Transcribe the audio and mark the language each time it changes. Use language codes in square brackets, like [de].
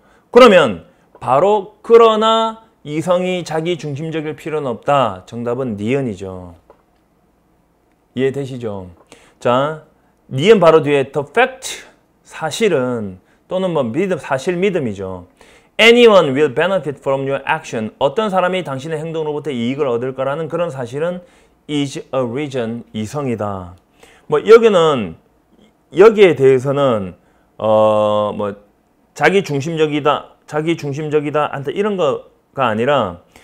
[ko] 그러면 바로 그러나 이성이 자기 중심적일 필요는 없다. 정답은 니은이죠. 이해되시죠? 자, 니은 바로 뒤에 the fact, 사실은, 또는 뭐 믿음, 사실 믿음이죠. [en] Anyone will benefit from your action. [ko] 어떤 사람이 당신의 행동으로부터 이익을 얻을 거라는 그런 사실은 [en] is a reason, [ko] 이성이다. 뭐 여기는 여기에 대해서는 뭐 자기 중심적이다 한다 이런 거가 아니라